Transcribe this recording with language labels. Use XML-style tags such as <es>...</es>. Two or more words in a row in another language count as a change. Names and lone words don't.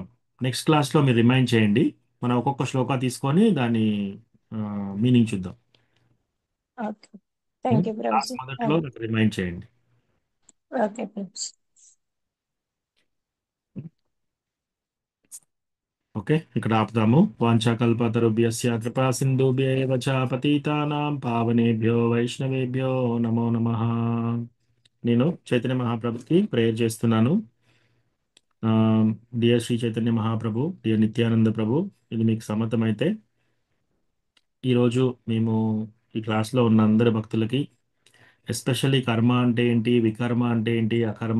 <te>నెక్స్ట్ క్లాస్లో మీరు రిమైండ్ చేయండి, మనం ఒక్కొక్క శ్లోకా తీసుకొని దాని మీనింగ్ చూద్దాం.</te> <en>Okay, thank you క్లాస్ ప్రభుజీ.</en> <te>మొదట్లో నాకు రిమైండ్ చేయండి. ఓకే ప్రభుజీ. ఓకే, ఇక్కడ ఆపుదాము.</te> <sa>వాంఛాకల్పతరుభ్యస్య కృపా సింధుభ్యేవ చ పతితానాం పావనేభ్యో వైష్ణవేభ్యో నమో నమః.</sa> <te>నేను చైతన్య మహాప్రభుకి ప్రేయర్ చేస్తున్నాను. డియర్ శ్రీ చైతన్య మహాప్రభు, డియర్ నిత్యానంద ప్రభు, ఇది మీకు సమ్మతమైతే ఈరోజు మేము ఈ క్లాస్లో ఉన్న అందరి భక్తులకి, ఎస్పెషల్లీ కర్మ అంటే ఏంటి, వికర్మ అంటే ఏంటి, అకర్మ</te>